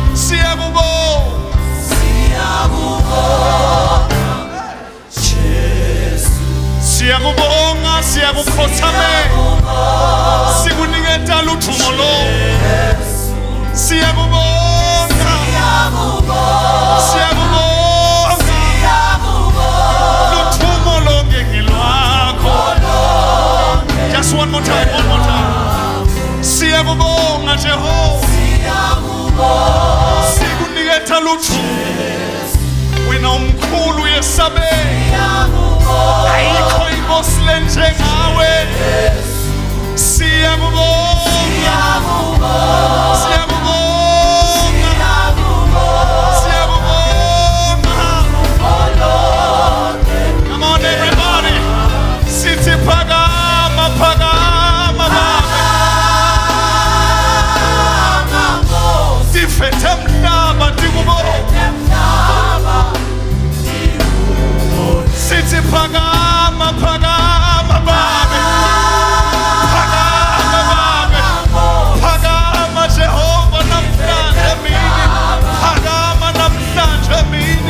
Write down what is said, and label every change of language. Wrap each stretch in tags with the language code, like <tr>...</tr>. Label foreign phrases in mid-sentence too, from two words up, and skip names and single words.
<ss>Siyakubonga, siyakukhothama, sikuniketa luthumo lo. Siyakubonga, luthumo lonke ngilwakho.</ss> <en>Just one more time.</en> <ss>Siyakubonga Jehova, sikuniketa luthumo. Wena umkhulu yesabe, ayikho inkosi lenjengawe. Siyakubonga.</ss> <en>Come on everybody,</en> <ss>sithi phakama tifethe mhlaba tikubonga. Sithi phakama phakama Jehova namhlanje mini, phakama namhlanje mini.</ss>